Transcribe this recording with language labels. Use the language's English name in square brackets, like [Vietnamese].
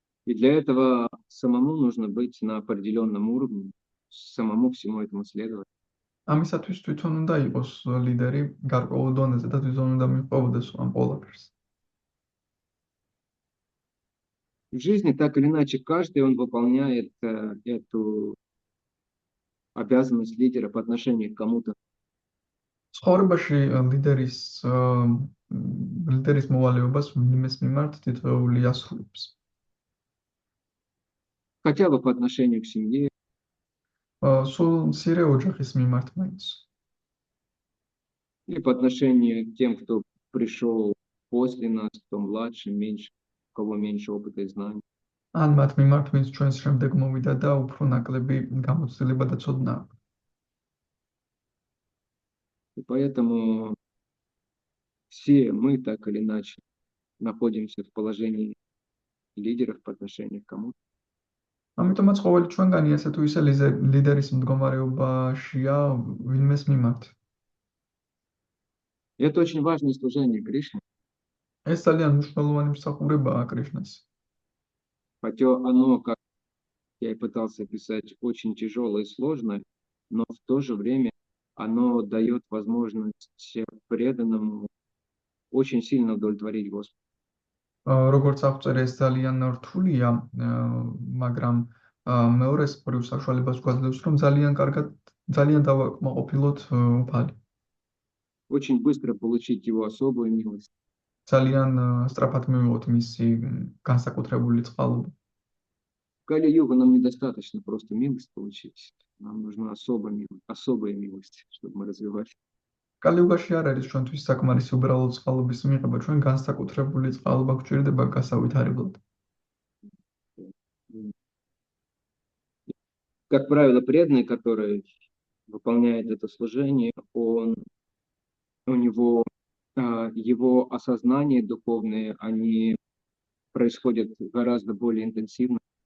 [Russian] И для этого самому нужно быть на определенном уровне, самому всему этому следовать. [Georgian] ამისათვის თვითონ უნდა იყოს ლიდერი გარკვეულ დონეზე და თვითონ უნდა მიყვებოდეს ამ ყველაფერს. [Russian] В жизни так или иначе каждый он выполняет эту обязанность лидера по отношению к кому-то. [Georgian] ცხოვრებაში ლიდერის მოვალეობას ვინმეს მიმართ თითოეული ასრულებს. [Russian] Хотя бы по отношению к семье, [Georgian] სულ მცირე ოჯახის მიმართ მაინც. [Russian] или по отношению к тем, кто пришел после нас, кто младше, меньше, у кого меньше опыта и знаний. [Georgian] ან მათ მიმართ, ვინც ჩვენს შემდეგ მოვიდა და უფრო ნაკლები გამოცდილება და ცოდნა აქვს. [Russian] И поэтому все мы так или иначе находимся в положении лидеров по отношению к кому-то. [Georgian] ამიტომაც ყოველი ჩვენგანი ასე თუ ისე ლიდერის მდგომარეობაშია ვინმეს მიმართ. [Russian] И это очень важное служение Кришне, [Georgian] ეს ძალიან მნიშვნელოვანი მსახურებაა კრიშნას. [Russian] хотя оно, как я и пытался описать, очень тяжелое и сложное, но в то же время оно дает возможность преданному очень сильно удовлетворить Господа. [Georgian] როგორც აღწერე, ეს ძალიან რთულია, მაგრამ მეორეს მხრივ საშუალებას გვაძლევს, რომ ძალიან დავაკმაყოფილოთ უფალი. [Russian] Очень быстро получить его особую милость. [Georgian] ძალიან სწრაფად მივიღოთ მისი განსაკუთრებული წყალობა. [Russian] В Кали-югу нам недостаточно просто милость получить. Нам нужна особая милость, чтобы мы развивались. [Georgian] კალიუგაში არ არის ჩვენთვის საკმარისი უბრალოდ წყალობის მიღება, ჩვენ განსაკუთრებული წყალობა გვჭირდება გასავითარებლად. [Russian] Как правило, преданный, который выполняет это служение, у него его осознание духовные, они происходят гораздо более интенсивно.